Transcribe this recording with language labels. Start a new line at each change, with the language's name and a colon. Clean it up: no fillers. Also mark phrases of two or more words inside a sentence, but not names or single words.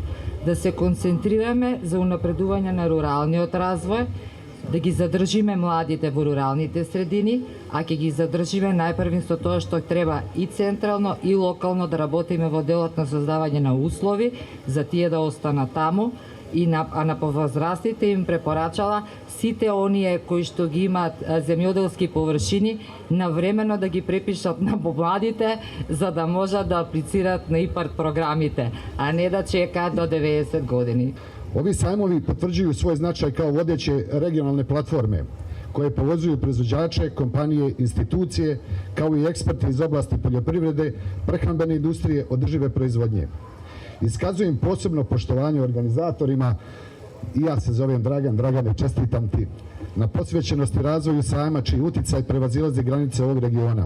Macedonian: Да се концентрираме за унапредување на руралниот развој, да ги задржиме младите во руралните средини, а ќе ги задржиме најпрвен со тоа што треба и централно и локално да работиме во делот на создавање на услови за тие да останат таму, а на повозрастите им препорачала сите оние кои што ги имаат земјоделски површини навремено да ги препишат на помладите за да можат да аплицираат на ИПАРД програмите, а не да чекаат до 90 години.
Serbian: Ovi sajmovi potvrđuju svoj značaj kao vodeće regionalne platforme koje povezuju proizvođače, kompanije, institucije, kao i eksperte iz oblasti poljoprivrede, prehrambene industrije, održive proizvodnje. Iskazujem posebno poštovanje organizatorima i ja se zovem Dragane, čestitam ti na posvećenosti razvoju sajma čiji uticaj prevazilazi granice ovog regiona.